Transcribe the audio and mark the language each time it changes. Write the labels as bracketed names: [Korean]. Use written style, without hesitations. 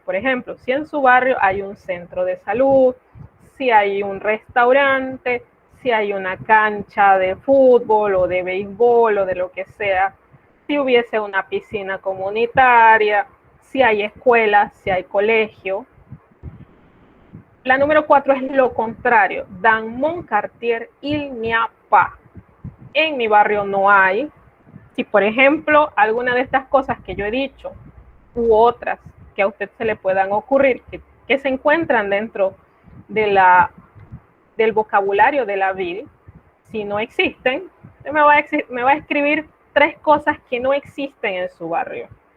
[Spanish] Por ejemplo, si en su barrio hay un centro de salud, si hay un restaurante, si hay una cancha de fútbol o de béisbol o de lo que sea, si hubiese una piscina comunitaria, si hay escuelas, si hay colegio. La número 4 es lo contrario. [French] Dans mon quartier il n'y a pas. [Spanish] En mi barrio no hay. Si, por ejemplo, alguna de estas cosas que yo he dicho u otras que a usted se le puedan ocurrir, que se encuentran dentro de del vocabulario de la ville, si no existen, me va a escribir 3 cosas que no existen en su barrio.